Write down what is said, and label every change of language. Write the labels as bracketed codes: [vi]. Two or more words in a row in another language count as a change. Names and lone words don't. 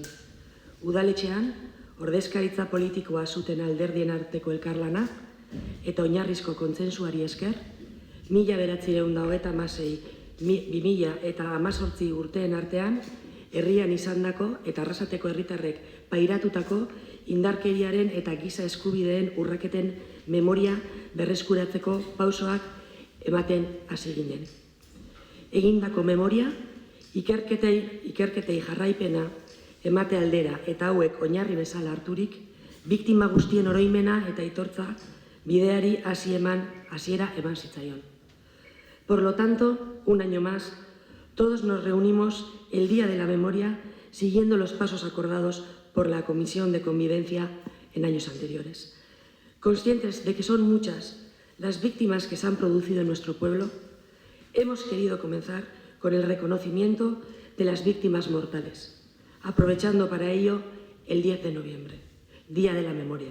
[eu] Udaletxean, ordezkaritza politikoa zuten alderdien arteko elkarlana eta oinarrizko kontsensuari esker, 1996-2018 urteen artean, herrian izandako eta Arrasateko herritarrek pairatutako indarkeriaren eta giza eskubideen urraketen memoria berreskuratzeko pausoak ematen hasi ginen. Egindako memoria, ikerketei jarraipena emate aldera eta hauek oinarri bezala harturik, biktima guztien oroimena eta aitortza bideari hasiera eman zitzaion. [es] Por lo tanto, un año más, todos nos reunimos el Día de la Memoria siguiendo los pasos acordados por la Comisión de Convivencia en años anteriores. Conscientes de que son muchas las víctimas que se han producido en nuestro pueblo, hemos querido comenzar con el reconocimiento de las víctimas mortales, aprovechando para ello el 10 de noviembre, Día de la Memoria.